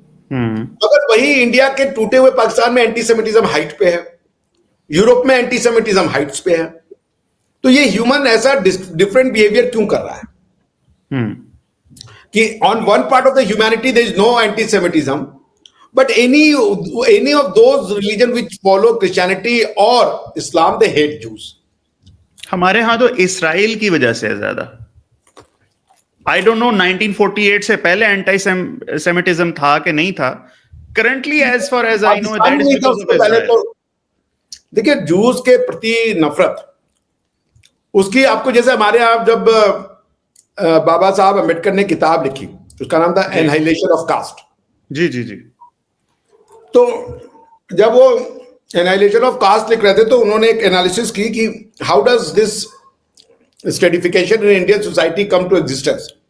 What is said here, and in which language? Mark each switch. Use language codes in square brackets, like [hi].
[ur] اگر وہی انڈیا کے ٹوٹے ہوئے پاکستان میں اینٹی سیمیٹزم ہائٹ پہ ہے, یورپ میں اینٹی سیمیٹزم ہائٹس پہ ہے, تو یہ ہیومن ایسا ڈفرنٹ بیہیویئر کیوں کر رہا ہے کہ on one part of the humanity [en] there is no anti-Semitism, but any of those religion which follow Christianity or Islam, they hate Jews. [ur] ہمارے ہاں تو اسرائیل کی وجہ سے ہے زیادہ. [en] I don't know [ur] 1948 سے پہلے اینٹی سیمیٹزم تھا کہ نہیں تھا. [en] Currently as far as I know that is because of Israel. [ur] دیکھیں, جوز کے پرتی نفرت اس کی آپ کو, جیسے ہمارے یہاں جب بابا صاحب امبیڈکر نے کتاب لکھی, اس کا نام تھا اینہائلیشن آف کاسٹ. جی جی جی. تو جب وہ اینہائلیشن آف کاسٹ لکھ رہے تھے تو انہوں نے ایک انالیسس کی کہ how does this [en] stratification in Indian society come to existence.